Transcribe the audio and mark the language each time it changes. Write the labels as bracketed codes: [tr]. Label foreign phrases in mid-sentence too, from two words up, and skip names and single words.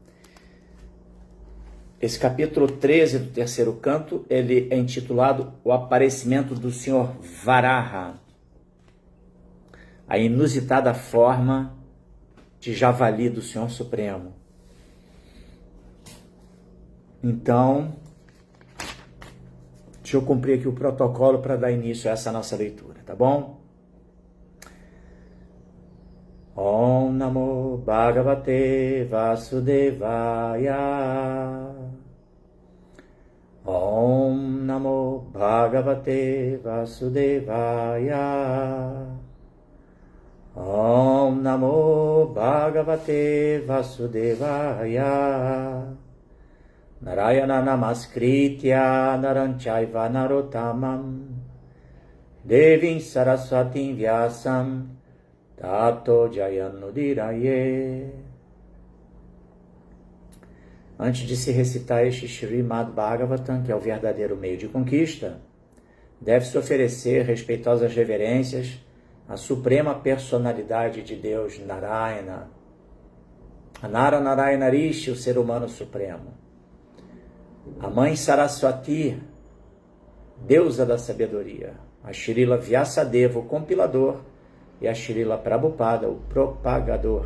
[pt] Esse capítulo 13 do terceiro canto, ele é intitulado O Aparecimento do Senhor Varaha, a inusitada forma de javali do Senhor Supremo. Então, deixa eu cumprir aqui o protocolo para dar início a essa nossa leitura, tá bom? [sa] ओं नमो भगवते वासुदेवाय. ओं नमो भगवते वासुदेवाय. ओं नमो भगवते वासुदेवाय. नारायणं नमस्कृत्य नरञ्चैव नरोत्तमम् देवीं सरस्वतीं व्यासं ततो जयन्नुदीरये. [pt] Antes de se recitar este Srimad Bhagavatam, que é o verdadeiro meio de conquista, deve-se oferecer respeitosas reverências à suprema personalidade de Deus, Narayana, a Nara Narayana Rishi, o ser humano supremo, a mãe Saraswati, deusa da sabedoria, a Srila Vyasadeva, o compilador, e a Srila Prabhupada, o propagador.